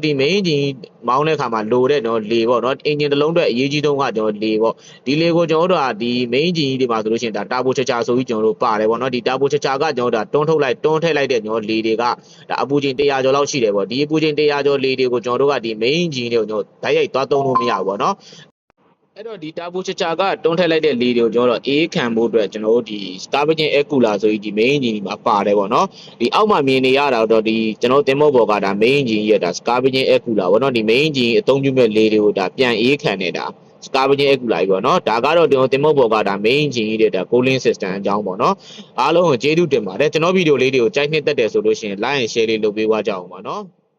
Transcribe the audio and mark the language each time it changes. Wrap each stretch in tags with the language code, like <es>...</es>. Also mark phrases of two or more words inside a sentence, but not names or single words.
<en>main engine</en> <my>မောင်းတဲ့အခါမှာလိုတဲ့တော့လေပေါ့နော် engine တစ်လုံးအတွက်အရေးကြီးဆုံးကကျွန်တော်လေပေါ့ဒီလေကိုကျွန်တော်တို့ကဒီ main engine တွေမှာဆိုလို့ရှိရင်ဒါ</my> <en>turbo charger</en> <my>ဆိုပြီးကျွန်တော်တို့ပါတယ်ပေါ့နော်ဒီ turbo charger ကကျွန်တော်တို့ဒါတွန်းထည့်လိုက်တဲ့ကျွန်တော်လေတွေကဒါအပူချိန်100ကျော်လောက်ရှိတယ်ပေါ့ဒီအပူချိန်100ကျော်လေတွေကိုကျွန်တော်တို့ကဒီ</my> <en>main engine</en> <my>တွေကို ကျွန်တော်ဓာတ်ရိုက်သွားသုံးလို့မရဘူးပေါ့နော်အဲ့တော့ဒီ</my> <en>turbo charger</en> <my>ကတွန်းထည့်လိုက်တဲ့လေတွေကိုကျွန်တော်တို့အေးခံဖို့အတွက်ကျွန်တော်တို့ဒီ</my> <en>Starvation air cooler</en> <my>ဆိုပြီးဒီ</my> <en>main engine</en> <my>ဒီမှာပါတယ်ပေါ့နော်ဒီအောက်မှာမြင်နေရတာတော့ဒီကျွန်တော်တင်မောပေါ်ကဒါ</my> <en>main engine</en> <my>ရဲ့ဒါ</my> <en>Starvation air cooler</en> <my>ပေါ့နော်ဒီ</my> <en>main engine</en> <my>အသုံးပြုမဲ့လေတွေကိုဒါပြန်အေးခံနေတာ</my> <en>Starvation air cooler</en> <my>ကြီးပေါ့နော်ဒါကတော့ကျွန်တော်တင်မောပေါ်ကဒါ</my> <en>main engine</en> <my>ရဲ့ဒါ</my> <en>cooling system</en> <my>အကြောင်းပေါ့နော်အားလုံးကိုကျေးဇူးတင်ပါတယ်ကျွန်တော်ဗီဒီယိုလေးတွေကိုကြိုက်နှစ်သက်တယ်ဆိုလို့ရှိရင်</my> <en>like and share</en> <my>လေးလုပ်ပေးကြအောင်ပါနော်</my>